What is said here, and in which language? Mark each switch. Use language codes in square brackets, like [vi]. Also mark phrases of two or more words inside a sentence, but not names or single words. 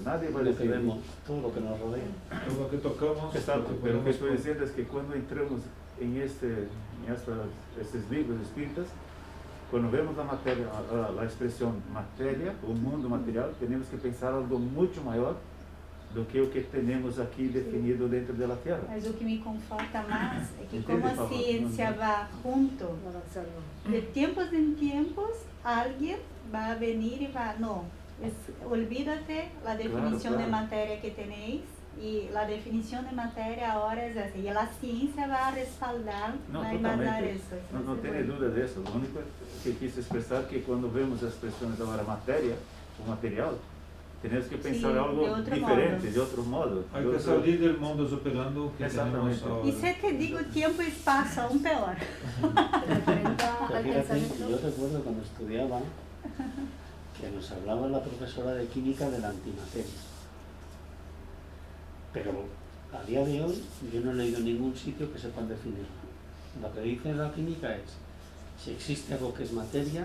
[es] Nadie va a Lo que decir. vemos, todo lo que nos rodea. Lo que tocamos... Exacto, lo que pero lo que podemos estoy diciendo es que cuando entramos en estos libros espíritas, cuando vemos la materia, la expresión materia, o mundo material, tenemos que pensar algo mucho mayor [pt] do que o que temos aqui definido dentro da Terra. Mas o que me conforta mais é que Entende, como a Pablo? ciência vai junto, [es] Avanzando. [pt] de tempos em tempos, alguém vai venir e vai, não, olvídate a definição claro. de matéria que tenéis e a definição de matéria agora é assim. E a ciência vai respaldar, Não, vai embasar totalmente. isso. Não tenho dúvida disso. O único que quis expressar é que quando vemos as expressões agora matéria, o material, temos que pensar Sim, algo de outro diferente, modo. de outro modo. [es] Hay de que [pt] outro- [es] salir del mundo operando que Exactamente. tenemos ahora. [pt] E se te digo tempo e espaço, aún pior. [es] Referente Pero al fíjate, pensamiento, yo recuerdo cuando estudiaba que nos hablaba la profesora de química de la antimateria. Pero a día de hoy yo no he leído en ningún sitio que sepan definirlo. Lo que dice la química es, si existe algo que es materia,